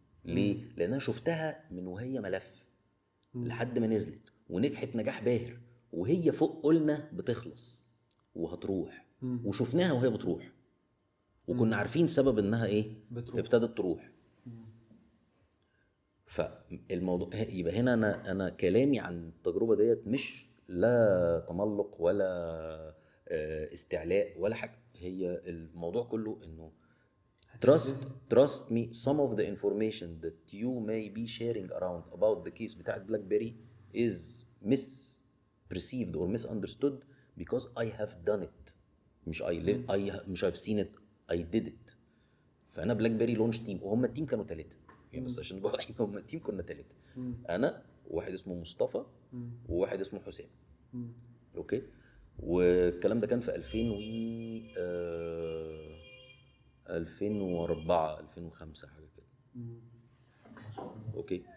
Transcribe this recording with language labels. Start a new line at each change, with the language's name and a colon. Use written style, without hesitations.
Arabic: ليه؟ لان انا شفتها من وهي ملف لحد ما نزلت ونجحت نجاح باهر، وهي فوق قلنا بتخلص وهتروح، وشفناها وهي بتروح، وكنا عارفين سبب انها ايه بتروح. ابتدت تروح. فالموضوع يبقى هنا انا كلامي عن التجربه ديت مش لا تملق ولا استعلاء ولا حاجه. هي الموضوع كله انه
English: trust me, some of the information that you may be sharing around about the case
Arabic: بتاعت
English: BlackBerry is misperceived or misunderstood because I have done it.
Arabic: مش مش
English: I've seen it, I did it.
Arabic: فأنا BlackBerry launch team، وهم التيم كانوا 3 يعني، بس عشان نبقى واضحين هم التيم كنا 3. أنا وواحد اسمه مصطفى وواحد اسمه حسام. أوكي. والكلام ده كان في 2004 2005 حاجه كده. اوكي.